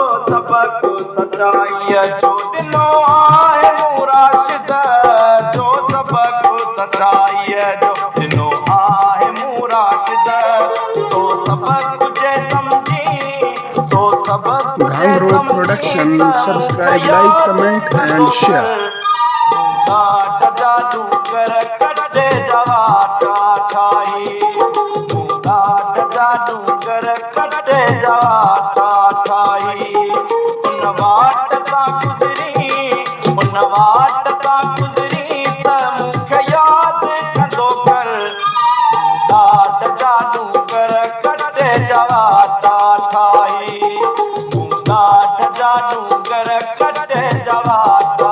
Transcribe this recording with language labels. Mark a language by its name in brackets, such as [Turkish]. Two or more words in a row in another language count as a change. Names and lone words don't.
[Sindhi] सबक़ सचाईअ जो ॾिनो आहे मूं राशिद जो सबक़ सचाईअ जो ॾिनो आहे मूं राशिद तो सबक़ जे समझी तो सबक़ [English] Gangro Production. Subscribe, like, comment and share. [Sindhi] ॾाढ जा डूंगर कटे जवाता ठाही मूं ॾाढ जा डूंगर कटे जवाता ठाही उन वाट तां गुज़री त मूंखे यादि कंदो कर ॾाढ जा डूंगर कटे जवाता ठाही मूं ॾाढ जा डूंगर कटे जवाता